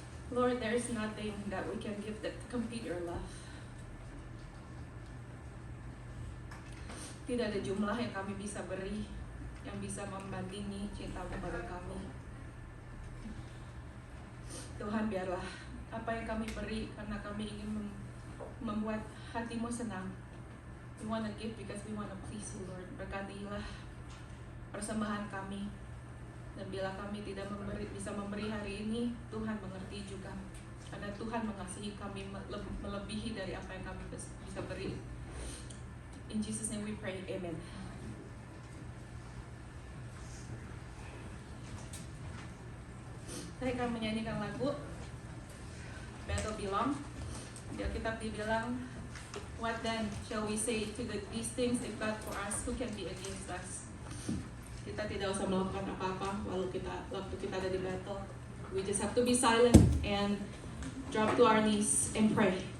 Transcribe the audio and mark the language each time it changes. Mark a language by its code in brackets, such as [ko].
[en] Lord, there is nothing that we can give that complete your love. [id] Tidak ada jumlah yang kami bisa beri yang bisa membandingi cinta-Mu pada kami. Tuhan, biarlah apa yang kami beri karena kami ingin membuat hati-Mu senang. [en] We want to give because we want to please you, Lord. [id] Berkatilah persembahan kami. Dan bila kami tidak bisa memberi hari ini, Tuhan mengerti juga. Karena Tuhan mengasihi kami melebihi dari apa yang kami bisa beri. [en] In Jesus' name we pray, amen. [id] Saya akan menyanyikan lagu Battle Belong. Di Alkitab dibilang, [en] what then shall we say to these things if God for us, who can be against us? [id] Kita tidak usah melakukan apa-apa waktu kita ada di battle. [en] We just have to be silent and drop to our knees and pray.